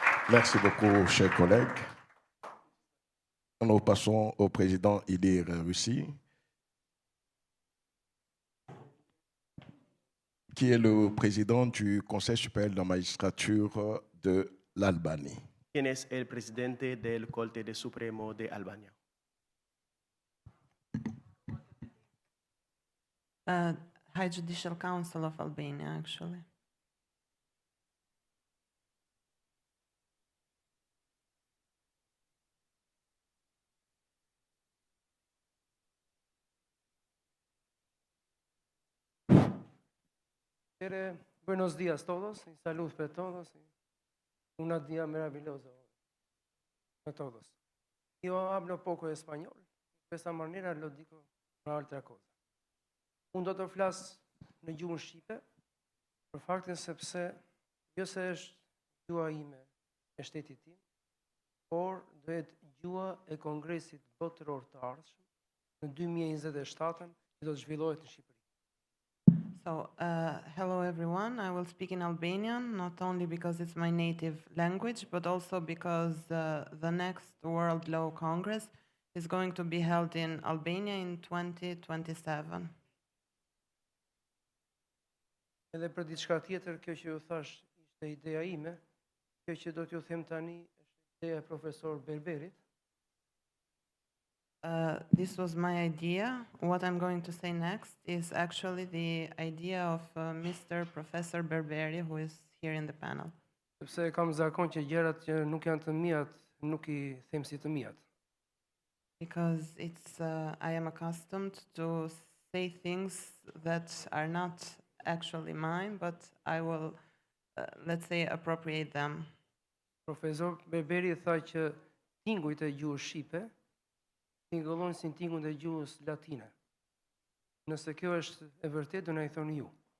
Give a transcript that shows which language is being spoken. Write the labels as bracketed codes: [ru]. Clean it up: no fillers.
[fr] Merci beaucoup, chers collègues. Nous passons au président Ilir Rusi, qui est le président du Conseil supérieur de la magistrature de l'Albanie. [es] Quien es el presidente del Corte de Supremo de Albania. [en] High Judicial Council of Albania, actually. [es] Buenos días todos y salud para todos. Un día maravilloso para todos. Yo hablo poco español, de esta manera lo digo una otra cosa. [sq] Do të flas në gjuhën shqipe, për faktin sepse jo se është gjuha ime e shtetit tim, por do jetë gjuha e Kongresit Botëror të Ardhshëm në 2027 që do të zhvillohet në Shqipëri. [en] So, hello everyone. I will speak in Albanian, not only because it's my native language, but also because the next World Law Congress is going to be held in Albania in 2027. [sq] Edhe për diçka tjetër, kjo që ju thash ishte ideja ime, kjo që do t'ju them tani është ideja e profesor Berberit. [en] This was my idea. What I'm going to say next is actually the idea of Mr. Professor Berberi, who is here in the panel. [sq] Sepse kam zakon që gjërat që nuk janë të mijat, nuk I them si të mijat. [en] Because I am accustomed to say things that are not actually mine, but I will, let's say, appropriate them. [sq] Profesor Berberi tha që tingujt e gjuhës shqipe tingëllojnë si tingun e gjuhës latine. Nëse kjo është e vërtetë, do na I thoni ju.